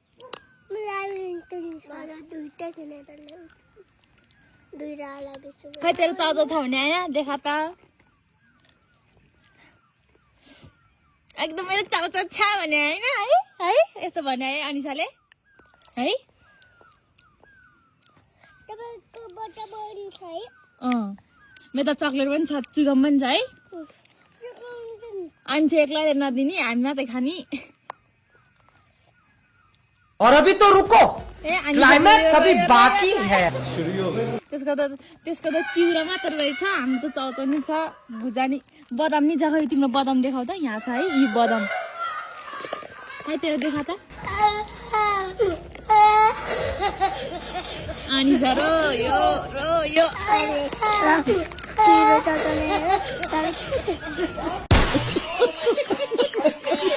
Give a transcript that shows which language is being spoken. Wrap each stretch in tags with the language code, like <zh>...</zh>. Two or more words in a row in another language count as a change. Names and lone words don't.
<ne>खै तेरो चाउचाउ छ भने होइन देखा त एकदम मेरो चाउचाउ छ भने होइन है यस्तो भने है अनिसाले है मेरो त चक्लेट पनि छ चुगम पनि छ है अनि चाहिँ एक्लैले नदिने हामी मात्रै खाने</ne> <hi>और अभी तो रुको क्लाइमैक्स अभी बाकी है</hi> <ne>त्यसको त चिउरा मात्र रहेछ हाम्रो त चाउचाउ नि छ भुजानी बदाम नि छ खै तिम्रो बदाम देखाउ त यहाँ छ है यी बदाम है तेरो देखा त अनि सर यो</ne>